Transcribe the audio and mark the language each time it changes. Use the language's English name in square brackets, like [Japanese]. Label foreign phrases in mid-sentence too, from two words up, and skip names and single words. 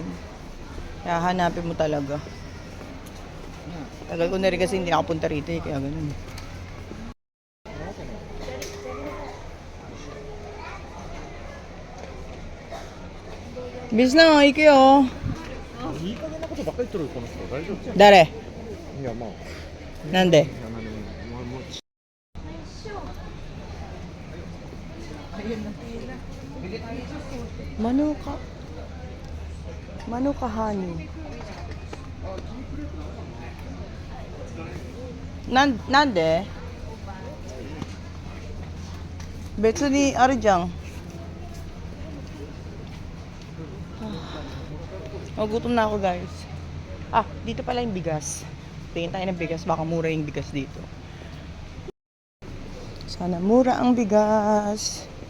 [Filipino] Kaya hanapin mo talaga. Tagal ko na rin kasi hindi nakapunta rito eh, kaya ganun. Bis na, ikaw. [Japanese] いい加減なことばっかり言っとるこの人大丈夫？ Dare, いやまあ。 nande. いやまあでももう [English] Manuka honey. [Japanese] Nande? 別にあるじゃん。 [Filipino] Gutom na ako, guys. Dito pala yung bigas. Tingin tayo ng bigas, baka mura yung bigas dito. Sana mura ang bigas.